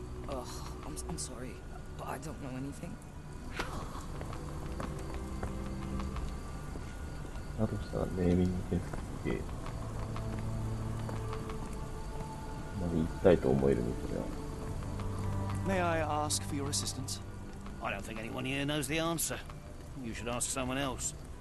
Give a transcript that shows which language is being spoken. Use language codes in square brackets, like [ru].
[en] Oh, I'm sorry, but I don't know anything. [ja] だとしたらネーミングセンスすげえ。まで行きたいと思える店では。 [en] May I ask for your assistance? I don't think anyone here knows the answer. You should ask someone else.